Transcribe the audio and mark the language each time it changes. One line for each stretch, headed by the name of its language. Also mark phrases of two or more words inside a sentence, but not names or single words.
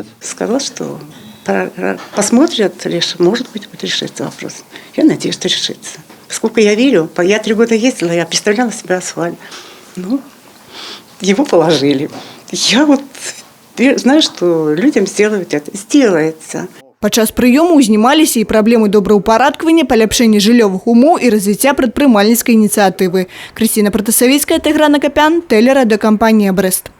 Russian: Сказала, что посмотрят, может быть, будет решиться вопрос. Я надеюсь, что решится. Поскольку я верю, я 3 года ездила, я представляла себе асфальт. Его положили. Я знаю, что людям сделают это. Сделается.
Belarusian: Падчас прыёму узнімаліся і праблемы добраўпарадкавання, паляпшэння жыллёвых умоў і развіцця прадпрымальніцкай ініцыятывы. Крысціна Пратасавіцкая, Тайгран Акапян, тэлерадыёкампанія «Брэст».